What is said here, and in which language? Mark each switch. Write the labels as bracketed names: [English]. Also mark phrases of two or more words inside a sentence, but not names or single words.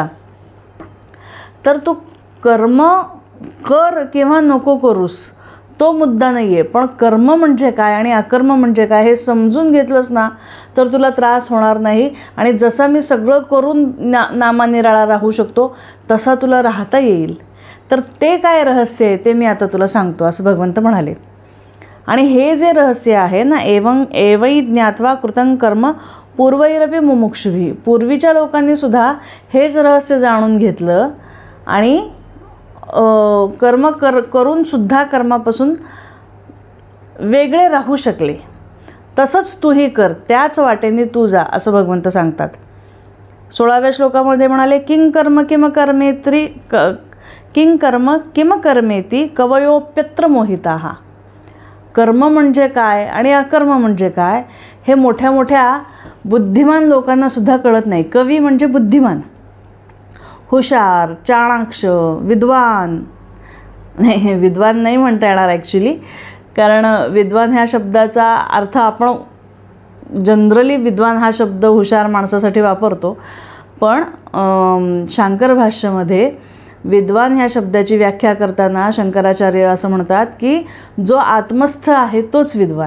[Marathi] तर तू कर्म कर किंवा नको करूस तो मुद्दा नाही आहे, पण कर्म म्हणजे काय आणि अकर्म म्हणजे काय हे समजून घेतलंस ना तर तुला त्रास होणार नाही, आणि जसा मी सगळं करून नामानिराळा राहू शकतो तसा तुला राहता येईल। तर ते काय रहस्य आहे ते मी आता तुला सांगतो असं भगवंत म्हणाले। आणि हे जे रहस्य आहे ना, [Sanskrit] एवै ज्ञात्वा कृतं कर्म पूर्वैरपि मुमुक्षुभिः, [Marathi] पूर्वीच्या लोकांनीसुद्धा हेच रहस्य जाणून घेतलं आणि कर्म करूनसुद्धा कर्मापासून वेगळे राहू शकले। तसंच तूही कर, त्याच वाटेने तू जा असं भगवंत सांगतात। 16व्या श्लोकामध्ये म्हणाले [Sanskrit] किं कर्म किम कर्मेत्री किं कर्म किम कर्मेती कवयोप्यत्र मोहिताः। [Marathi] कर्म म्हणजे काय आणि अकर्म म्हणजे काय हे मोठ्या मोठ्या बुद्धिमान लोकांनासुद्धा कळत नाही. कवी म्हणजे बुद्धिमान, हुशार, चाणाक्ष, विद्वान. नाही, विद्वान नाही म्हणता येणार ॲक्च्युली, कारण विद्वान ह्या शब्दाचा अर्थ आपण जनरली विद्वान हा शब्द हुशार माणसासाठी वापरतो, पण शांकर भाष्यामध्ये विद्वान ह्या शब्दाची व्याख्या करताना शंकराचार्य असं म्हणतात की जो आत्मस्थ आहे तोच विद्वान.